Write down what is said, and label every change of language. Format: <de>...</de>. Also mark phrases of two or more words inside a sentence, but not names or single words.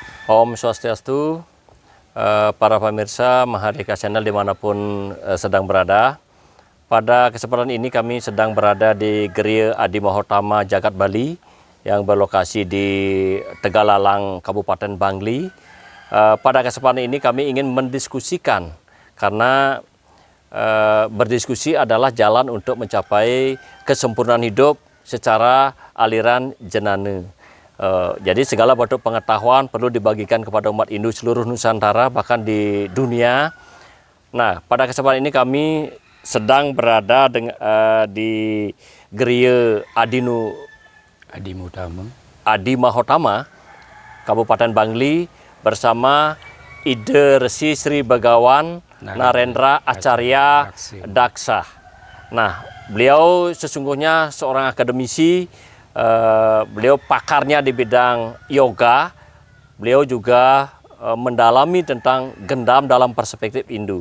<sa>Om Swastiastu,</sa> <id>para pemirsa Mahardika Channel dimanapun sedang berada. Pada kesempatan ini kami sedang berada di Geria Adi Mahotama Jagat Bali yang berlokasi di Tegalalang, Kabupaten Bangli. Pada kesempatan ini kami ingin mendiskusikan karena berdiskusi adalah jalan untuk mencapai kesempurnaan hidup secara aliran jenana. Jadi segala bentuk pengetahuan perlu dibagikan kepada umat Hindu seluruh Nusantara, bahkan di dunia. Nah, pada kesempatan ini kami sedang berada di Geria Adi Mahotama, Kabupaten Bangli, bersama Ida Resi Sri Begawan Narendra Acarya Daksa. Nah, beliau sesungguhnya seorang akademisi. Beliau pakarnya di bidang yoga. Beliau juga mendalami tentang gendam dalam perspektif Hindu.</id>